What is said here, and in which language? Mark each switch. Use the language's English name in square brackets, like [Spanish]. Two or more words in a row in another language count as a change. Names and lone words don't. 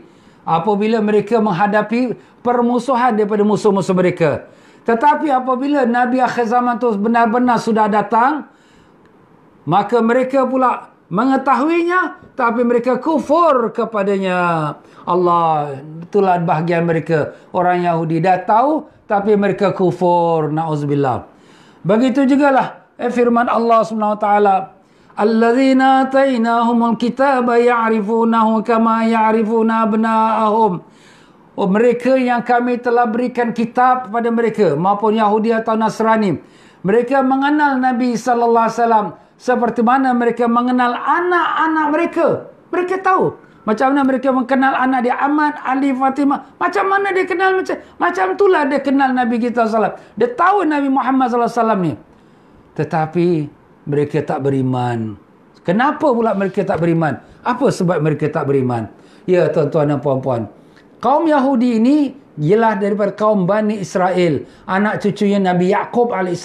[Malay] Apabila mereka menghadapi permusuhan daripada musuh-musuh mereka. Tetapi apabila Nabi akhir zaman tu benar-benar sudah datang, maka mereka pula mengetahuinya, tapi mereka kufur kepadanya. Allah, itulah bahagian mereka. Orang Yahudi dah tahu, tapi mereka kufur. Na'udzubillah. Begitu jugalah firman Allah SWT. [Arabic] الذين آتيناهم الكتاب يعرفونه كما يعرفون أبناءهم. [Malay] Mereka yang kami telah berikan kitab kepada mereka, maupun Yahudi atau Nasrani, mereka mengenal Nabi SAW seperti mana mereka mengenal anak-anak mereka. Mereka tahu macam mana mereka mengenal anak dia, Ahmad, Ali, Fatimah. Macam mana dia kenal, macam itulah dia kenal Nabi kita SAW. Dia tahu Nabi Muhammad SAW ni. Tetapi mereka tak beriman. Kenapa pula mereka tak beriman? Apa sebab mereka tak beriman? Ya tuan-tuan dan puan-puan, kaum Yahudi ini ialah daripada kaum Bani Israel, anak cucunya Nabi Yaqub AS.